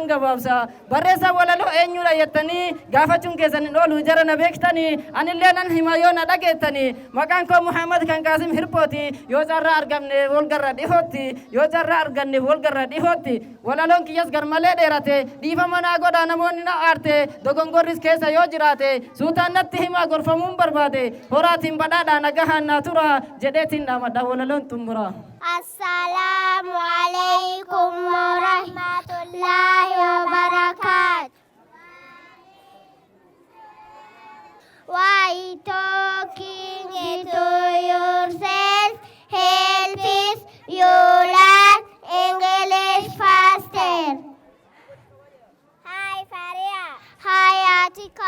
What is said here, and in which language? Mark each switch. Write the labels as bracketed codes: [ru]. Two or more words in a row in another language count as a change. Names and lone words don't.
[om] gabaabsa barreessa walaloo eenyudha jettanii gaafachuun keessan hin oolu jara na beektanii anillee nan hima yoo na dhageettanii maqaan koo Muhammad kan Qaasim Hirpooti yoo carraa argamne walgarra dhihootti yoo carraa arganne walgarra dhihootti walaloon kiyyas garmalee dheerate dhiifama naa godhaa namoonni na aarte dogongorris keessa yoo jiraate suutaan natti himaa gorfamuun barbaade horaatiin badhaadhaa nagahaan naa tura jedheetiin dhaamadha walaloon xumura. [ar] السلام عليكم ورحمة الله وبركاته. [en] Why talking to yourself helps you learn English faster. Hi Faria. Hi Atika.